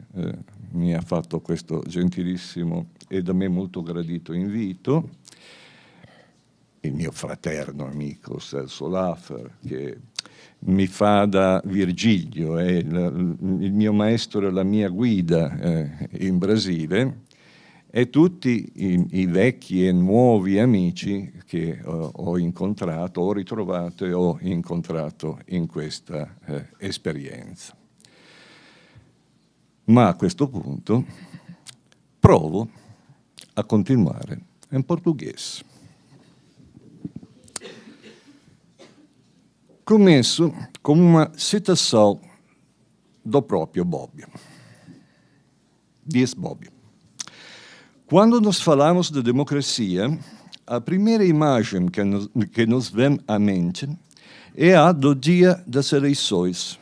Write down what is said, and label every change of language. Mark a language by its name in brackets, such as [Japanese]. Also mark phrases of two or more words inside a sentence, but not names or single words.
[Italian] mi ha fatto questo gentilissimo e da me molto gradito invito, il mio fraterno amico Celso Laffer, che mi fa da Virgilio, è il mio maestro e la mia guida in Brasile, e tutti i vecchi e nuovi amici che ho incontrato, ho ritrovato e ho incontrato in questa esperienza. Ma a questo punto provo a continuare in portoghese. [Portuguese] Começo com uma citação do próprio Bobbio. diz Bobbio. Quando nós falamos de democracia, a primeira imagem que nos vem à mente é a do dia das eleições.